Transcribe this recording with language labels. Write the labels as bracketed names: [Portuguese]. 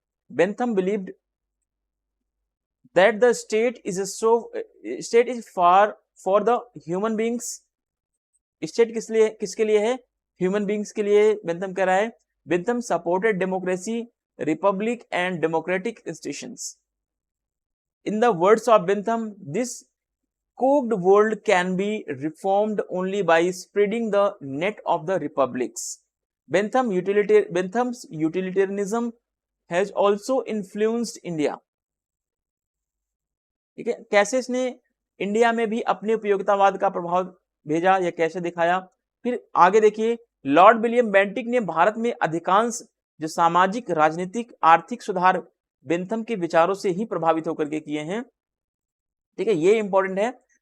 [English] Bentham believed that the state is for the human beings. [Hindi] State किसके लिए है? Human beings के लिए बेंथम कह रहा है। [English] Bentham supported democracy, republic and democratic institutions. In the words of Bentham, this cooked world can be reformed only by spreading the net of the republics. Bentham's utilitarianism has also influenced India. [Hindi] ठीक है, कैसे इसने India में भी अपने उपयोगितावाद का प्रभाव भेजा या कैसे दिखाया? फिर आगे देखिए, लॉर्ड विलियम बेंटिक ने भारत में अधिकांश जो सामाजिक, राजनीतिक, आर्थिक सुधार बेंथम के विचारों से ही प्रभावित होकर के किए हैं। ठीक है, ये इंपॉर्टेंट है।